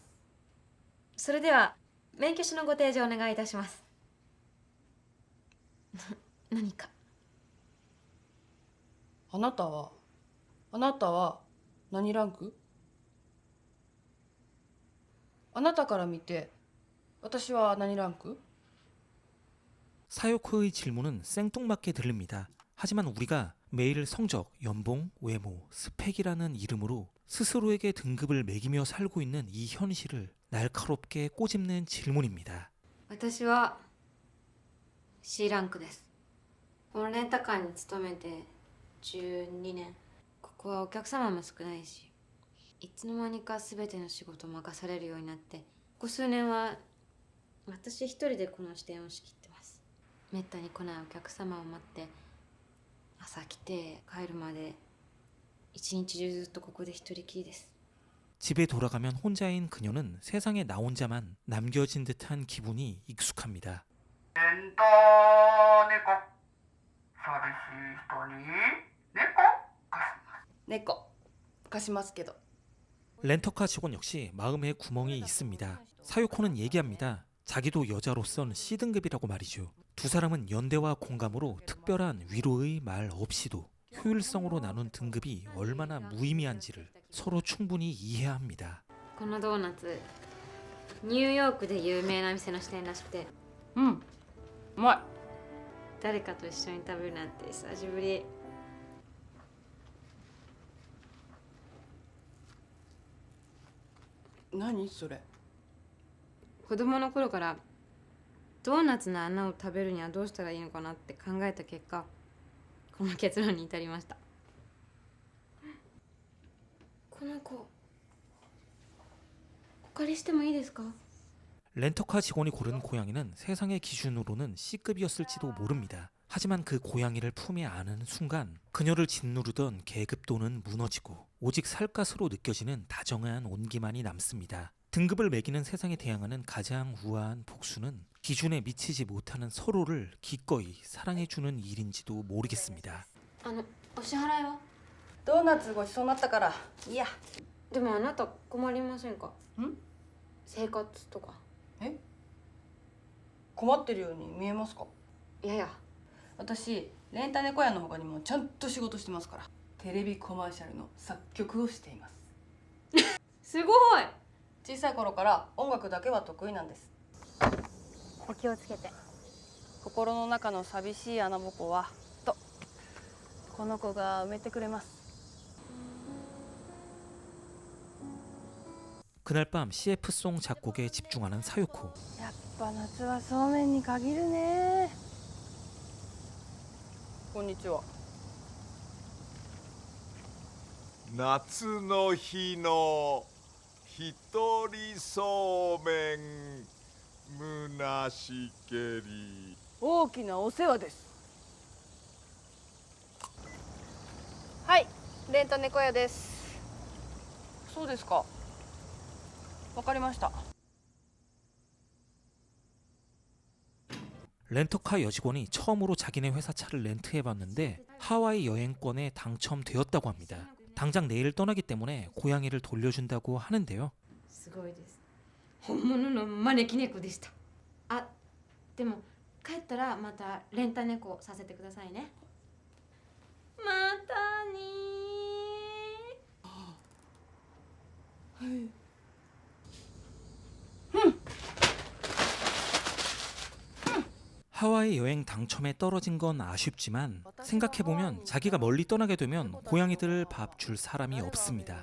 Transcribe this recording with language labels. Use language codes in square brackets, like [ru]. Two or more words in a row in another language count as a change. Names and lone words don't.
[ja] それでは免許証のご提示をお願いいたします。何か。あなたは何ランク？あなたから見て私は何ランク？ [ko] 사요코의 질문은 생뚱맞게 들립니다. 하지만 우리가 매일 성적, 연봉, 외모, 스펙이라는 이름으로 스스로에게 등급을 매기며 살고 있는 이 현실을 날카롭게 꼬집는 질문입니다. [ja] 私は C ランクです。このレンタカーに勤めて12年。ここはお客様も少ないし、いつの間にか全ての仕事を任されるようになって、ここ数年は私一人でこの支店を仕切ってます。めったに来ないお客様を待って、朝来て帰るまで一日中ずっとここで一人きりです。 [ko] 집에 돌아가면 혼자인 그녀는 세상에 나 혼자만 남겨진 듯한 기분이 익숙합니다. [ja] 猫貸しますけど。 [ko] 렌터카 직원 역시 마음에 구멍이 있습니다. 사요코는 얘기합니다. 자기도 여자로선 C등급이라고 말이죠. 두 사람은 연대와 공감으로 특별한 위로의 말 없이도 효율성으로 나눈 등급이 얼마나 무의미한지를 서로 충분히 이해합니다. [ja] このドーナツニューヨークで有名な店の支店らしくて、うん、うまい。誰かと一緒に食べるなんて久しぶり。何それ？子供の頃からドーナツの穴を食べるにはどうしたらいいのかなって考えた結果、この結論に至りました。この子お借りしてもいいですか？ [ko] 렌터카 직원이 고른 고양이는 세상의 기준으로는 C급이었을지도 모릅니다. 하지만 그 고양이를 품에 안은 순간 그녀를 짓누르던 계급도는 무너지고 오직 살갗으로 느껴지는 다정한 온기만이 남습니다. 등급을 매기는 세상에 대항하는 가장 우아한 복수는 기준에 미치지 못하는 서로를 기꺼이 사랑해주는 일인지도 모르겠습니다. [ja] お支払いは？ドーナツごちそうになったからいいや。でもあなた困りませんか？ん？生活とか。え？困ってるように見えますか？いやいや、私レンタ猫屋の他にもちゃんと仕事してますから。テレビコマーシャルの作曲をしています。すごい。小さい頃から音楽だけは得意なんです。お気をつけて。心の中の寂しい穴ぼこはとこの子が埋めてくれます。 [ko] 그날 밤 CF송 작곡에 집중하는 사요코. [ja] やっぱ夏はそうめんに限るね。こんにちは。夏の日の一人そうめん虚しけり。大きなお世話です。はい、レンタ猫屋です。そうですか。わかりました。 [ko] 렌터카 여직원이 처음으로 자기네 회사 차를 렌트해봤는데 하와이 여행권에 당첨되었다고 합니다. 당장 내일 떠나기 때문에 고양이를 돌려준다고 하는데요. [ja] すごいです。本物の招き猫でした。あ、でも帰ったらまたレンタ猫させてくださいね。またねー。 [ko] 하와이 여행 당첨에 떨어진 건 아쉽지만 생각해보면 자기가 멀리 떠나게 되면 고양이들을 밥 줄 사람이 없습니다.